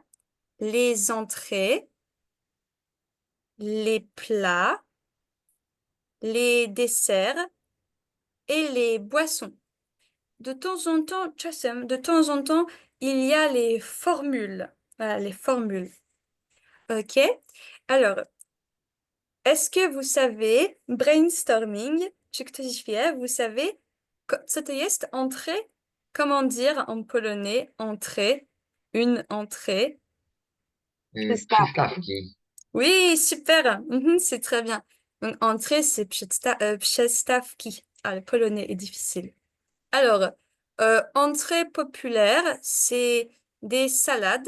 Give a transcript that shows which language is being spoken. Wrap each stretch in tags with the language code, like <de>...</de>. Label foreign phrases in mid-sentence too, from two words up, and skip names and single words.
<fr>Les entrées, les plats, les desserts et les boissons. De temps en temps, czasem, de temps en temps, il y a les formules. Voilà, les formules. OK? Alors, est-ce que vous savez, brainstorming,</fr> <pl>czy ktoś wie,</pl> <fr>vous savez,</fr> <pl>co to jest entrée?</pl> <fr>Comment dire en polonais entrée? Une entrée.</fr> <pl>Przystawki.</pl> <fr>Oui, super. C'est très bien. Donc, entrée, c'est przystawki. Ah, le polonais est difficile. Alors, entrée populaire, c'est des salades.</fr>